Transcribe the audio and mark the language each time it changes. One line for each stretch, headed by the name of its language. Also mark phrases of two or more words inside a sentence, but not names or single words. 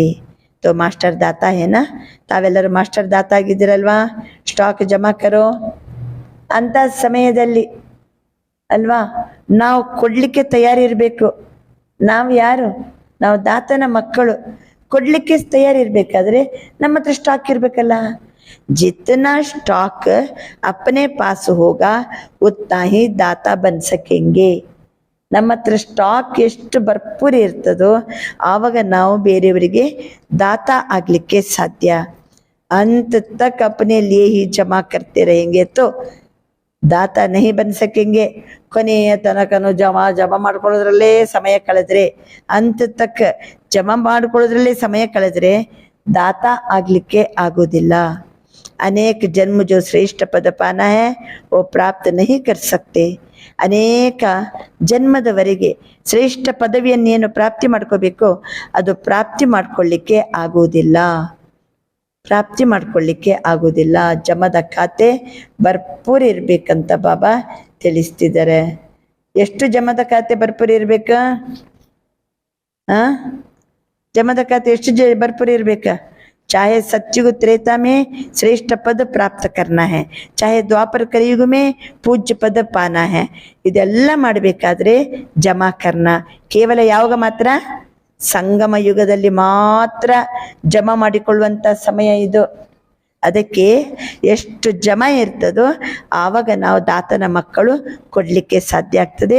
Hindi: तो मास्टर दाता है ना,
Kannada: ತಾವೆಲ್ಲರೂ ಮಾಸ್ಟರ್ ದಾತ ಆಗಿದ್ದೀರಲ್ವಾ,
Hindi: स्टॉक जमा करो
Kannada: ಅಂತ ಸಮಯದಲ್ಲಿ ಅಲ್ವಾ ನಾವು ಕೊಡ್ಲಿಕ್ಕೆ ತಯಾರಿರ್ಬೇಕು. ನಾವು ಯಾರು? ನಾವು ದಾತನ ಮಕ್ಕಳು. ಕೊಡ್ಲಿಕ್ಕೆ ತಯಾರಿರ್ಬೇಕಾದ್ರೆ ನಮ್ಮ ಹತ್ರ ಸ್ಟಾಕ್ ಇರ್ಬೇಕಲ್ಲ.
Hindi: जितना स्टॉक अपने पास होगा उतना ही दाता बन सकेंगे.
Kannada: ನಮ್ಮ ಹತ್ರ ಸ್ಟಾಕ್ ಎಷ್ಟು ಭರ್ಪೂರಿ ಇರ್ತದೋ ಆವಾಗ ನಾವು ಬೇರೆಯವರಿಗೆ ದಾತ ಆಗ್ಲಿಕ್ಕೆ ಸಾಧ್ಯ.
Hindi: अंत तक अपने लिए ही जमा करते रहेंगे तो दाता नहीं बन सकेंगे.
Kannada: ಕೊನೆಯ ತನಕನು ಜಮಾ ಮಾಡ್ಕೊಳ್ಳೋದ್ರಲ್ಲೇ ಸಮಯ ಕಳೆದ್ರೆ, ಅಂತ ತಕ್ಕ ಜಮಾ ಮಾಡ್ಕೊಳ್ಳೋದ್ರಲ್ಲೇ ಸಮಯ ಕಳೆದ್ರೆ ದಾತ ಆಗ್ಲಿಕ್ಕೆ ಆಗೋದಿಲ್ಲ.
Hindi: अनेक जन्म जो श्रेष्ठ पद पाना है वो प्राप्त नहीं कर सकते.
Kannada: ಅನೇಕ ಜನ್ಮದವರೆಗೆ ಶ್ರೇಷ್ಠ ಪದವಿಯನ್ನೇನು ಪ್ರಾಪ್ತಿ ಮಾಡ್ಕೋಬೇಕೋ ಅದು ಪ್ರಾಪ್ತಿ ಮಾಡ್ಕೊಳ್ಳಿಕ್ಕೆ ಆಗೋದಿಲ್ಲ. ಜಮದ ಖಾತೆ ಭರ್ಪೂರ್ ಇರ್ಬೇಕಂತ ಬಾಬಾ ತಿಳಿಸ್ತಿದ್ದಾರೆ. ಎಷ್ಟು ಜಮದ ಖಾತೆ ಭರ್ಪೂರ್ ಇರ್ಬೇಕ? ಜಮದ ಖಾತೆ ಎಷ್ಟು ಭರ್ಪೂರ್ ಇರ್ಬೇಕ?
Hindi: चाहे सत्युग त्रेता में श्रेष्ठ पद प्राप्त करना है, चाहे द्वापर कलयुग में पूज्य पद पाना है.
Kannada: ಇದೆಲ್ಲ ಮಾಡಬೇಕಾದ್ರೆ
Hindi: जमा करना
Kannada: ಕೇವಲ ಯಾವಾಗ ಮಾತ್ರ? ಸಂಗಮ ಯುಗದಲ್ಲಿ ಮಾತ್ರ ಜಮಾ ಮಾಡಿಕೊಳ್ಳುವಂತ ಸಮಯ ಇದು. ಅದಕ್ಕೆ ಎಷ್ಟು ಜಮಾ ಇರ್ತದೋ ಆವಾಗ ನಾವು ದಾತನ ಮಕ್ಕಳು ಕೊಡ್ಲಿಕ್ಕೆ ಸಾಧ್ಯ ಆಗ್ತದೆ.